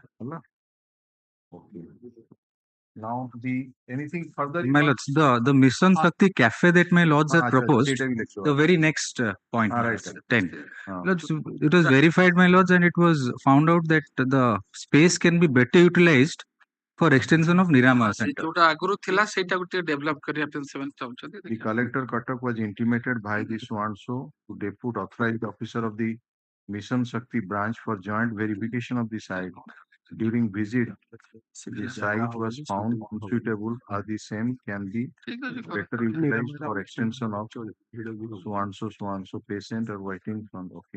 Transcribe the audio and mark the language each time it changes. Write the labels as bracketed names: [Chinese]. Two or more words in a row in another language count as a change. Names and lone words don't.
[English] Hello? Okay. Now anything further? My lords, the Mission Shakti cafe that my lords have proposed, the very next point, my right. lords, 10. Lords, it was verified, my lords, and it was found out that the space can be better utilized for extension of Nirama Center. [Odia] ଯୋଉଟା ଆଗରୁ ଥିଲା ସେଇଟାକୁ ଟିକେ ଡେଭଲପ କରିବା ପାଇଁ ସେମାନେ ଚାହୁଁଛନ୍ତି [English] The collector Cuttack was intimated by the so-and-so to depute authorized officer of the Mission Shakti branch for joint verification of the site. During visit, the site was found unsuitable as the same can be better utilized for extension of so-and-so patient or waiting from, okay.